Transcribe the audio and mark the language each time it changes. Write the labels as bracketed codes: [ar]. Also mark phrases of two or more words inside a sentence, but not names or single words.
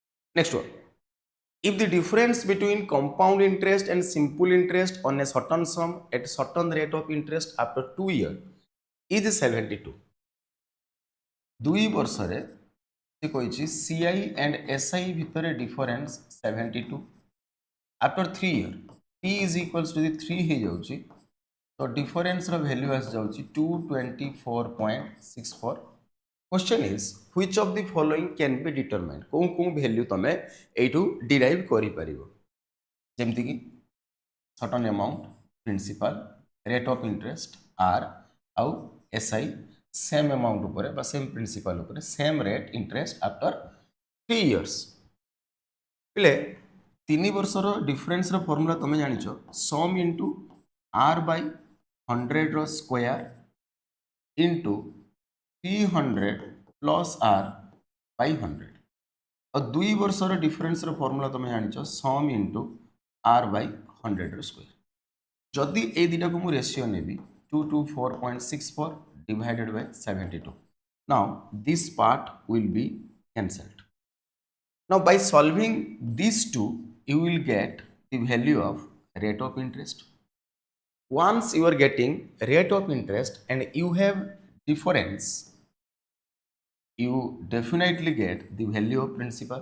[en] Next one. If the difference between compound interest and simple interest on a certain sum at certain rate of interest after 2 years is 72. [or] 2 ବର୍ଷରେ ସେ କହିଛି [en] CI and SI [or] ଭିତରେ difference 72. [en] After 3 years T is equals to the 3 [or] ହେଇଯାଉଛି ତ [en] difference ର value [or] ଆସି ଯାଉଛି [en] 224.64. Question is which of the following can be determined? कों value [or] ତମେ ଏଠୁ [en] derive [or] କରି ପାରିବ ଯେମିତି କି [en] certain amount principal rate of interest R आउ SI same amount [or] ଉପର ବା [en] same principal ऊपर same rate interest after 3 years पिले 3 [or] ବର୍ଷର ଡିଫରେନ୍ସ ର ଫର୍ମୁଲା ତମେ ଜାଣିଛ [en] sum into R by 100 [or] रो [en] square into 300 plus R by 100 [or] ଆଉ 2 ବର୍ଷର ଡିଫରେନ୍ସ ର ଫର୍ମୁଲା ତମେ ଜାଣିଛ [en] sum into R by 100 [or] रो स्क्वायर ଯଦି ଏ ଦିଟା କୁ ମୁଁ ରେସିଓ ନେବି [en] 224.64 divided by 72. Now this part will be cancelled. Now by solving these two you will get the value of rate of interest. Once you are getting rate of interest and you have difference, you definitely get the value of principal.